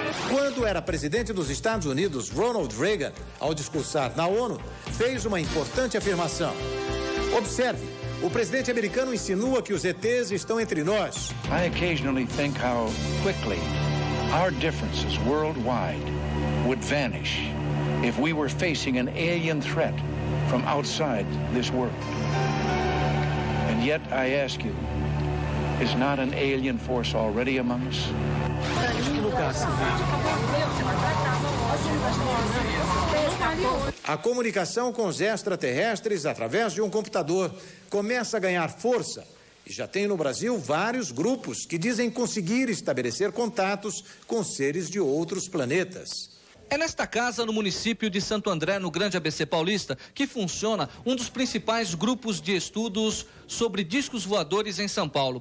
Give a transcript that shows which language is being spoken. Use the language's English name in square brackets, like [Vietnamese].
[Portuguese] Quando era presidente dos Estados Unidos, Ronald Reagan, ao discursar na ONU, fez uma importante afirmação. Observe, o presidente americano insinua que os ETs estão entre nós. [English] I occasionally think how quickly our differences worldwide would vanish if we were facing an alien threat from outside this world. And yet I ask you, is not an alien force already among us? [Portuguese] A comunicação com os extraterrestres através de um computador começa a ganhar força. E já tem no Brasil vários grupos que dizem conseguir estabelecer contatos com seres de outros planetas. É nesta casa, no município de Santo André, no Grande ABC Paulista, que funciona um dos principais grupos de estudos sobre discos voadores em São Paulo.